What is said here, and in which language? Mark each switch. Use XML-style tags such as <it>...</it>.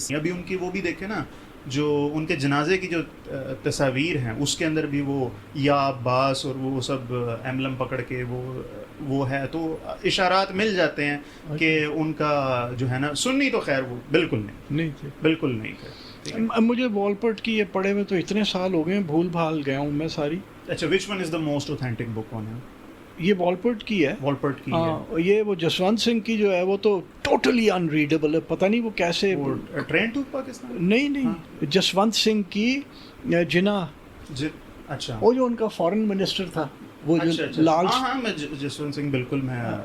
<ur>ابھی ان کی وہ بھی دیکھے نا, جو ان کے جنازے کی جو تصاویر ہیں اس کے اندر بھی وہ یا عباس اور وہ سب ایمبلم پکڑ کے وہ ہے, تو اشارات مل جاتے ہیں کہ ان کا جو ہے نا سنی تو خیر وہ بالکل نہیں تھے, بالکل نہیں تھے. مجھے وولپرٹ کی یہ پڑھے ہوئے تو اتنے سال ہو گئے, بھول بھال گیا ہوں میں ساری.</ur> <en>اچھا which one is the most authentic book on ہم؟</en> <ur>یہ وولپرٹ کی ہے. وولپرٹ کی ہے. یہ وہ جسونت سنگھ کی جو ہے وہ تو</ur> <en>totally unreadable</en> <ur>ہے, پتہ نہیں وہ کیسے. ٹرین ٹو پاکستان نہیں جسونت سنگھ کی جناح. اچھا وہ جو ان کا فارن منسٹر تھا, وہ جو لال. ہاں میں جسونت سنگھ بالکل میں</ur>